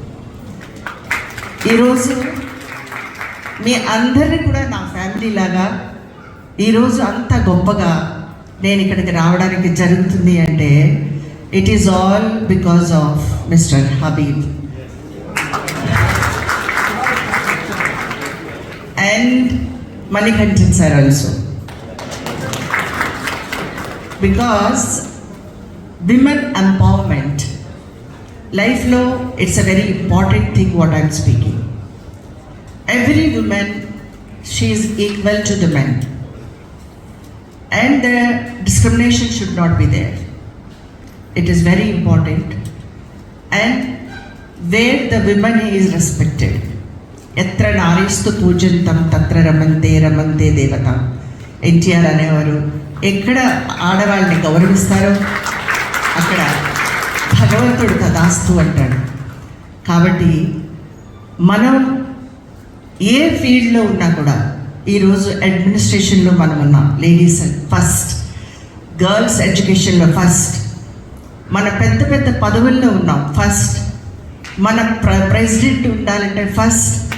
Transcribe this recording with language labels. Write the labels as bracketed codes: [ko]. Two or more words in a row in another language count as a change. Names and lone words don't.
[te] ఈరోజు మీ అందరినీ కూడా నా ఫ్యామిలీ లాగా ఈరోజు అంత గొప్పగా నేను ఇక్కడికి రావడానికి జరుగుతుంది అంటే [en] It is all because of Mr. Habib and Manikanthan sir also. Because women empowerment lifelo it's a very important thing what I'm speaking. Every woman, she is equal to the men, and the discrimination should not be there. It is very important, and where the woman is respected, [sa] यत्र नारीस्तु पूजन्तम् तत्र रमन्ते देवता. [te] ఎన్టీఆర్ అనేవారు ఎక్కడ ఆడవాళ్ళని గౌరవిస్తారో అక్కడ భగవంతుడు తదాస్తు అంటాడు. కాబట్టి మనం ఏ ఫీల్డ్లో ఉన్నా కూడా ఈరోజు అడ్మినిస్ట్రేషన్లో మనం ఉన్నాం, [en] Ladies first, Girls educationlo [te] ఫస్ట్, మన పెద్ద పెద్ద పదవుల్లో ఉన్నాం ఫస్ట్, మన ప్రెసిడెంట్ ఉండాలంటే ఫస్ట్,